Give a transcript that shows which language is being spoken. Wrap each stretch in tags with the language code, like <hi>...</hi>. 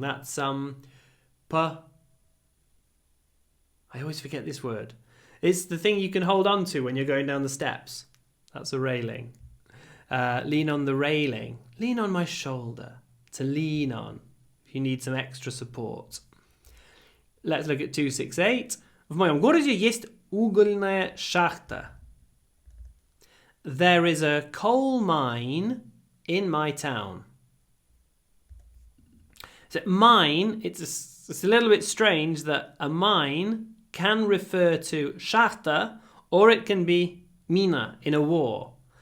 <en>That's I always forget this word. It's the thing you can hold on to when you're going down the steps. That's a railing. Lean on the railing. Lean on my shoulder. To lean on. If you need some extra support. Let's look at 268.</en> <ru>В моем городе есть угольная шахта.</ru> <en>There is a coal mine in my town. So mine, it's a little bit strange that a mine can refer to</en> <ru>shachta,</ru> <en>or it can be</en> <ru>mina</ru> <en>in a war.</en>